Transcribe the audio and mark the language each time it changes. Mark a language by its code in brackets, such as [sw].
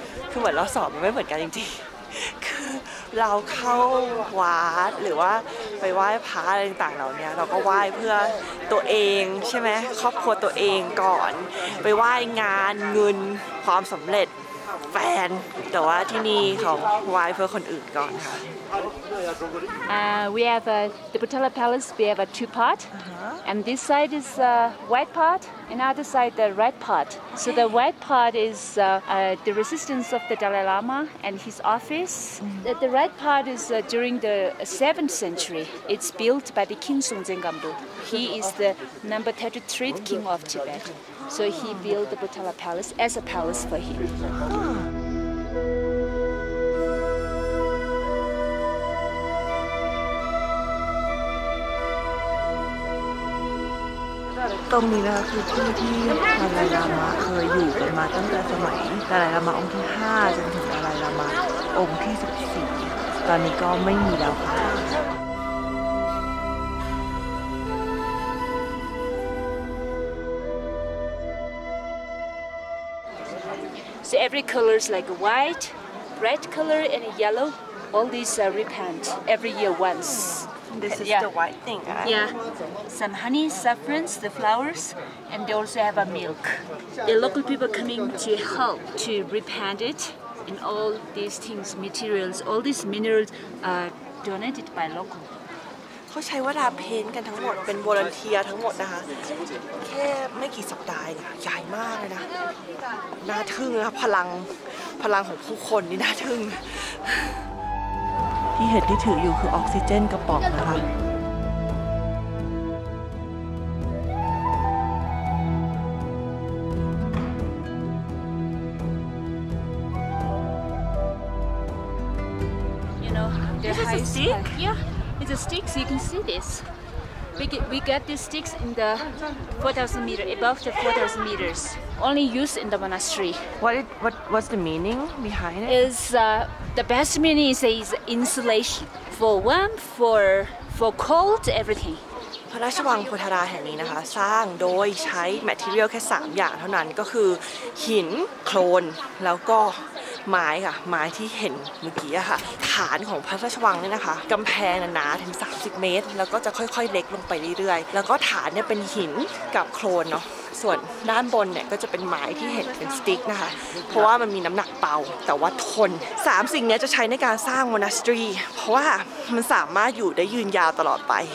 [th] คือเหมือนเราสอบมันไม่เหมือนกันจริงๆคือเราเข้าวัดหรือว่าไปไหว้พระอะไรต่างๆเหล่านี้เราก็ไหว้เพื่อตัวเองใช่ไหมครอบครัวตัวเองก่อนไปไหว้งานเงินความสำเร็จแฟนแต่ว่าที่นี่เขาไหว้เพื่อคนอื่นก่อนค่ะ [en] We have the Potala Palace. We have a two-part, and this side is white part, and other side the red part. So the white part is the resistance of the Dalai Lama and his office. The red part is during the 7th century. It's built by the King Songtsen Gampo. He is the number 33rd king of Tibet. So he built the Potala Palace as a palace for him. [th] ตรงนี้นะคะคือที่ที่ดาไลลามะเคยอยู่กันมาตั้งแต่สมัยดาไลลามะองค์ที่ 5 จนถึงดาไลลามะองค์ที่ 14 ตอนนี้ก็ไม่มีแล้วค่ะ [en] So every color is like white, red color, and yellow. All these repent every year once. This is the white thing, right? Yeah, some honey, saffrons, the flowers, and they also have a milk. The local people coming to help to repent it, and all these things, materials, all these minerals are donated by local. [th] เขาใช้เวลาเพ้นท์กันทั้งหมดเป็นวอลันเทียร์ทั้งหมดนะคะแค่ไม่กี่สัปดาห์นะใหญ่มากเลยนะน่าทึ่งนะพลังของผู้คนนี่น่าทึ่งที่เห็นที่ถืออยู่คือออกซิเจนกระป๋องนะคะ [en] This is a stick? Yeah, it's a stick, so you can see this. We got these sticks in the 4,000 meters, above the 4,000 meters. Only used in the monastery. What's the meaning behind it? Is the best meaning is insulation for warmth, for cold, everything. [th] พระราชวังโพธาราแห่งนี้นะคะสร้างโดยใช้ material แค่3อย่างเท่านั้นก็คือหินโคลนแล้วก็ไม้ค่ะไม้ที่เห็นเมื่อกี้ค่ะฐานของพระราชวังเนี่ยนะคะกำแพงหนาถึง30 เมตรแล้วก็จะค่อยๆเล็กลงไปเรื่อยๆแล้วก็ฐานเนี่ยเป็นหินกับโคลนเนาะส่วนด้านบนเนี่ยก็จะเป็นไม้ที่เห็นเป็นสติ๊กนะคะเพราะว่ามันมีน้ำหนักเบาแต่ว่าทน3สิ่งนี้จะใช้ในการสร้าง monastery เพราะว่ามันสามารถอยู่ได้ยืนยาวตลอดไป